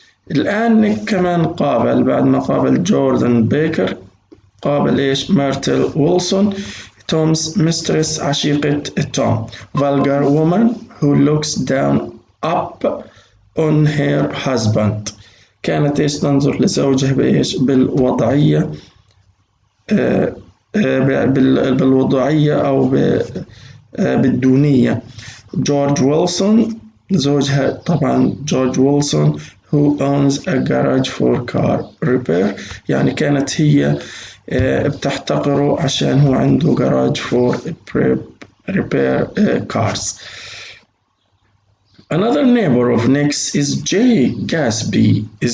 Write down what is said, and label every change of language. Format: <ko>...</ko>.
<ar>الآن نيك كمان قابل بعد ما قابل جوردن بيكر قابل إيش؟ ميرتل ويلسون توم's mistress عشيقة توم.</ar> <en>vulgar woman who looks down up on her husband.</en> <ar>كانت إيش؟ تنظر لزوجها بإيش؟ بالوضعية بالوضعية أو بالدونية.</ar> <en>George Wilson زوجها طبعا George Wilson who owns a garage for car repair.</en> <ar>يعني كانت هي بتحتقره عشان هو عنده</ar> <en>garage for repair cars. Another neighbor of Nick's is Jay Gatsby.</en>